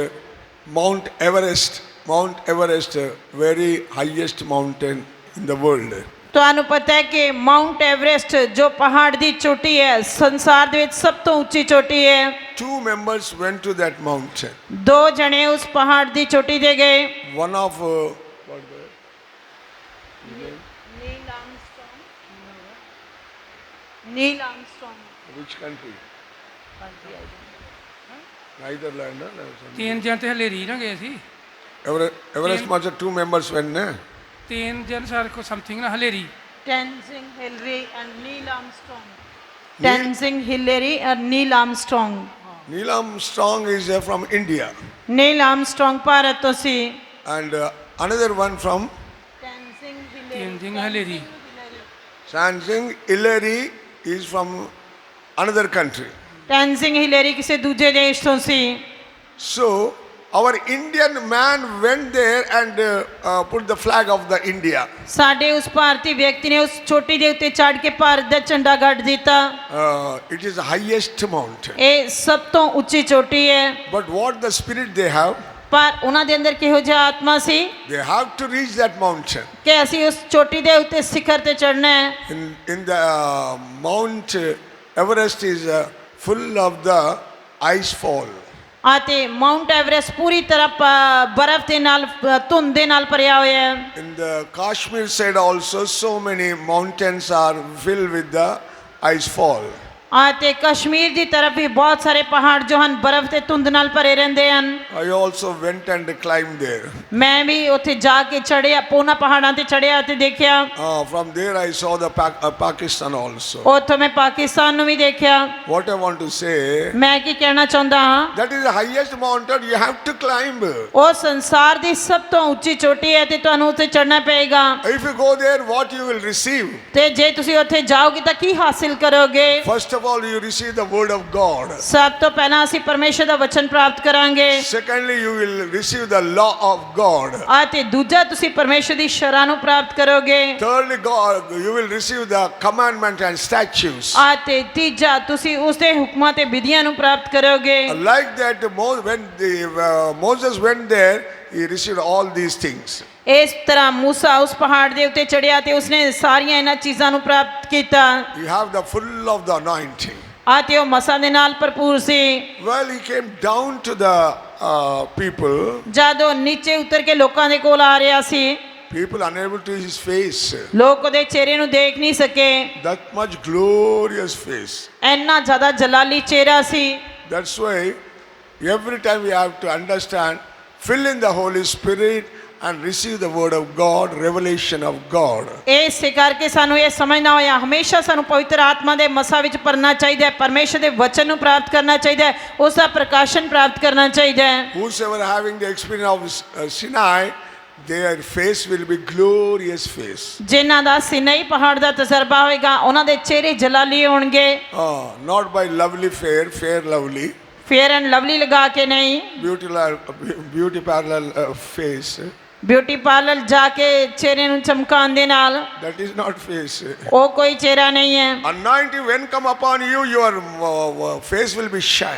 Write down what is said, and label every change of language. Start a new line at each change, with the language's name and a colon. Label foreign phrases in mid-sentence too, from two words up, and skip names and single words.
English: You know that Mount Everest Mount Everest, very highest mountain in the world.
Punjabi: ਤੁਹਾਨੂੰ ਪਤਾ ਹੈ ਕਿ ਮਾਊਂਟ ਐਵਰੈਸਟ ਜੋ ਪਹਾੜ ਦੀ ਚੋਟੀ ਹੈ ਸੰਸਾਰ ਦੇ ਵਿੱਚ ਸਭ ਤੋਂ ਉੱਚੀ ਚੋਟੀ ਹੈ।
English: 2 members went to that mountain.
Punjabi: 2 ਜਣੇ ਉਸ ਪਹਾੜ ਦੀ ਚੋਟੀ ਤੇ ਗਏ।
English: One of ਨੀਲ ਆਰਮਸਟ੍ਰੋਂਗ which country? Netherlands. No?
Punjabi: ਤਿੰਨ ਜਣ ਤੇ ਹਲੇਰੀ ਨਾ ਗਏ ਸੀ।
English: Everest must have 2 members went, ne?
Punjabi: ਤਿੰਨ ਜਣ ਸਰ ਕੋ ਸਮਥਿੰਗ ਨਾ ਹਲੇਰੀ।
English: ਟੈਨਜ਼ਿੰਗ ਹਿਲਰੀ ਐਂਡ ਨੀਲ ਆਰਮਸਟ੍ਰੋਂਗ।
Punjabi: ਟੈਨਜ਼ਿੰਗ ਹਿਲਰੀ ਔਰ ਨੀਲ ਆਰਮਸਟ੍ਰੋਂਗ।
English: Neil Armstrong is from India.
Punjabi: ਨੀਲ ਆਰਮਸਟ੍ਰੋਂਗ ਭਾਰਤ ਤੋਂ ਸੀ।
English: And another one from
Punjabi: ਤਿੰਨ ਜਣ ਹਲੇਰੀ।
English: Tenzing Hillary is from another country.
Punjabi: ਟੈਨਜ਼ਿੰਗ ਹਿਲਰੀ ਕਿਸੇ ਦੂਜੇ ਦੇਸ਼ ਤੋਂ ਸੀ।
English: So our Indian man went there and put the flag of the India.
Punjabi: ਸਾਡੇ ਉਸ ਭਾਰਤੀ ਵਿਅਕਤੀ ਨੇ ਉਸ ਚੋਟੀ ਦੇ ਉੱਤੇ ਚੜ੍ਹ ਕੇ ਭਾਰਤ ਦਾ ਝੰਡਾ ਗੱਡ ਦਿੱਤਾ।
English: It is the highest mountain.
Punjabi: ਇਹ ਸਭ ਤੋਂ ਉੱਚੀ ਚੋਟੀ ਹੈ।
English: But what the spirit they have,
Punjabi: ਪਰ ਉਹਨਾਂ ਦੇ ਅੰਦਰ ਕਿਹੋ ਜਿਹਾ ਆਤਮਾ ਸੀ
English: they have to reach that mountain.
Punjabi: ਕਿ ਅਸੀਂ ਉਸ ਚੋਟੀ ਦੇ ਉੱਤੇ ਸਿਖਰ ਤੇ ਚੜ੍ਹਨਾ ਹੈ।
English: In the Mount Everest is full of the ice fall.
Punjabi: ਅਤੇ ਮਾਊਂਟ ਐਵਰੈਸਟ ਪੂਰੀ ਤਰ੍ਹਾਂ ਬਰਫ਼ ਦੇ ਨਾਲ ਧੁੰਦ ਦੇ ਨਾਲ ਭਰਿਆ ਹੋਇਆ ਹੈ।
English: In the Kashmir side also, so many mountains are filled with the ice fall.
Punjabi: ਅਤੇ ਕਸ਼ਮੀਰ ਦੀ ਤਰਫ ਵੀ ਬਹੁਤ ਸਾਰੇ ਪਹਾੜ ਜੋ ਹਨ ਬਰਫ਼ ਤੇ ਧੁੰਦ ਨਾਲ ਭਰੇ ਰਹਿੰਦੇ ਹਨ।
English: I also went and climbed there.
Punjabi: ਮੈਂ ਵੀ ਉੱਥੇ ਜਾ ਕੇ ਚੜ੍ਹਿਆ, ਪੋਨਾ ਪਹਾੜਾਂ ਤੇ ਚੜ੍ਹਿਆ ਤੇ ਦੇਖਿਆ।
English: From there I saw the Pakistan also.
Punjabi: ਉੱਥੋਂ ਮੈਂ ਪਾਕਿਸਤਾਨ ਨੂੰ ਵੀ ਦੇਖਿਆ।
English: What I want to say,
Punjabi: ਮੈਂ ਕੀ ਕਹਿਣਾ ਚਾਹੁੰਦਾ ਹਾਂ,
English: that is the highest mountain you have to climb.
Punjabi: ਉਹ ਸੰਸਾਰ ਦੀ ਸਭ ਤੋਂ ਉੱਚੀ ਚੋਟੀ ਹੈ ਤੇ ਤੁਹਾਨੂੰ ਉੱਤੇ ਚੜ੍ਹਨਾ ਪਏਗਾ।
English: If you go there, what you will receive?
Punjabi: ਤੇ ਜੇ ਤੁਸੀਂ ਉੱਥੇ ਜਾਓਗੇ ਤਾਂ ਕੀ ਹਾਸਿਲ ਕਰੋਗੇ?
English: First of all, you receive the word of God.
Punjabi: ਸਭ ਤੋਂ ਪਹਿਲਾਂ ਅਸੀਂ ਪਰਮੇਸ਼ਰ ਦਾ ਵਚਨ ਪ੍ਰਾਪਤ ਕਰਾਂਗੇ।
English: Secondly, you will receive the law of God.
Punjabi: ਅਤੇ ਦੂਜਾ ਤੁਸੀਂ ਪਰਮੇਸ਼ਰ ਦੀ ਸ਼ਰ੍ਹਾ ਨੂੰ ਪ੍ਰਾਪਤ ਕਰੋਗੇ।
English: Thirdly, you will receive the commandment and statutes.
Punjabi: ਅਤੇ ਤੀਜਾ ਤੁਸੀਂ ਉਸ ਦੇ ਹੁਕਮਾਂ ਤੇ ਵਿਧੀਆਂ ਨੂੰ ਪ੍ਰਾਪਤ ਕਰੋਗੇ।
English: Like that, when Moses went there, he received all these things.
Punjabi: ਇਸ ਤਰ੍ਹਾਂ ਮੂਸਾ ਉਸ ਪਹਾੜ ਦੇ ਉੱਤੇ ਚੜ੍ਹਿਆ ਤੇ ਉਸਨੇ ਸਾਰੀਆਂ ਇਹਨਾਂ ਚੀਜ਼ਾਂ ਨੂੰ ਪ੍ਰਾਪਤ ਕੀਤਾ।
English: You have the full of the anointing.
Punjabi: ਅਤੇ ਉਹ ਮਸਾਂ ਦੇ ਨਾਲ ਭਰਪੂਰ ਸੀ।
English: Well, he came down to the people.
Punjabi: ਜਦ ਉਹ ਨੀਚੇ ਉਤਰ ਕੇ ਲੋਕਾਂ ਦੇ ਕੋਲ ਆ ਰਿਹਾ ਸੀ,
English: People unable to see his face.
Punjabi: ਲੋਕ ਉਹਦੇ ਚਿਹਰੇ ਨੂੰ ਦੇਖ ਨਹੀਂ ਸਕੇ।
English: That much glorious face.
Punjabi: ਇੰਨਾ ਜ਼ਿਆਦਾ ਜਲਾਲੀ ਚਿਹਰਾ ਸੀ।
English: That's why every time we have to understand, fill in the Holy Spirit and receive the word of God, revelation of God.
Punjabi: ਇਸੇ ਕਰਕੇ ਸਾਨੂੰ ਇਹ ਸਮਝਣਾ ਹੋਇਆ ਹਮੇਸ਼ਾ ਸਾਨੂੰ ਪਵਿੱਤਰ ਆਤਮਾ ਦੇ ਮਸਾ ਵਿੱਚ ਭਰਨਾ ਚਾਹੀਦਾ ਹੈ, ਪਰਮੇਸ਼ਰ ਦੇ ਵਚਨ ਨੂੰ ਪ੍ਰਾਪਤ ਕਰਨਾ ਚਾਹੀਦਾ ਹੈ, ਉਸ ਦਾ ਪ੍ਰਕਾਸ਼ਨ ਪ੍ਰਾਪਤ ਕਰਨਾ ਚਾਹੀਦਾ ਹੈ।
English: Whosoever having the experience of Sinai, their face will be glorious face.
Punjabi: ਜਿਨ੍ਹਾਂ ਦਾ ਸਿਨਾਈ ਪਹਾੜ ਦਾ ਤਜਰਬਾ ਹੋਵੇਗਾ ਉਹਨਾਂ ਦੇ ਚਿਹਰੇ ਜਲਾਲੀ ਹੋਣਗੇ।
English: Not by lovely fair lovely,
Punjabi: ਫੇਅਰ ਐਂਡ ਲਵਲੀ ਲਗਾ ਕੇ ਨਹੀਂ,
English: beauty parallel face.
Punjabi: ਬਿਊਟੀ ਪਾਰਲਰ ਜਾ ਕੇ ਚਿਹਰੇ ਨੂੰ ਚਮਕਾਉਣ ਦੇ ਨਾਲ
English: That is not face.
Punjabi: ਉਹ ਕੋਈ ਚਿਹਰਾ ਨਹੀਂ ਹੈ।
English: Anointing when come upon you, your face will be shine.